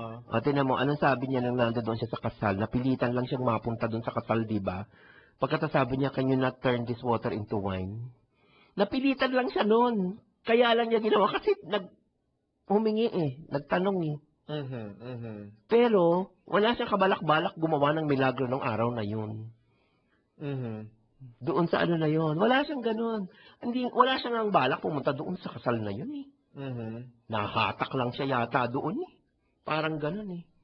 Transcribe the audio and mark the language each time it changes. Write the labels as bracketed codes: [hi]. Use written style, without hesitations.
[tl] O, tinan mo, anong sabi niya nang nandoon siya sa kasal? Napilitan lang siyang mapunta doon sa kasal, di ba? Pagkatapos sabi niya, [en] can you not turn this water into wine? [tl] Napilitan lang siya noon. Kaya lang niya ginawa kasi humingi nagtanong Pero, wala siyang kabalak-balak gumawa ng milagro ng araw na yun. Doon sa ano na yun. Wala siyang ganun. Wala siyang ang balak pumunta doon sa kasal na yun Nahatak lang siya yata doon Parang ganun